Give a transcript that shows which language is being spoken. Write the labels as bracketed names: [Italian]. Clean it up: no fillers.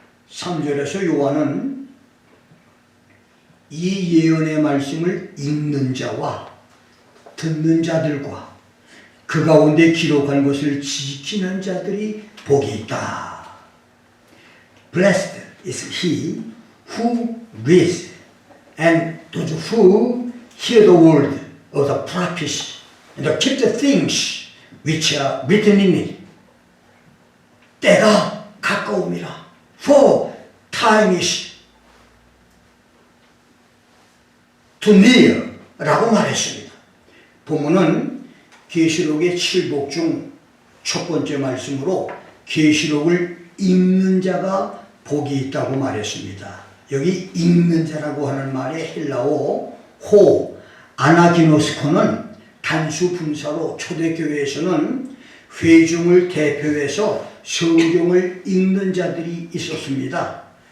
[Korean] 3절에서 요한은 이 예언의 말씀을 읽는 자와 듣는 자들과 그 가운데 기록한 것을 지키는 자들이 복이 있다. [English] Blessed is he who reads and those who hear the word of the prophets and keep the things which are written in it. [Korean] 때가 가까움이라. [English] For time is to near [Korean] 라고 말했습니다. 본문은 계시록의 7복 중 첫 번째 말씀으로 계시록을 읽는 자가 복이 있다고 말했습니다. 여기 읽는 자라고 하는 말의 헬라어 호 아나기노스코는 단수 분사로 초대교회에서는 회중을 대표해서 성경을 읽는 자들이 있었습니다.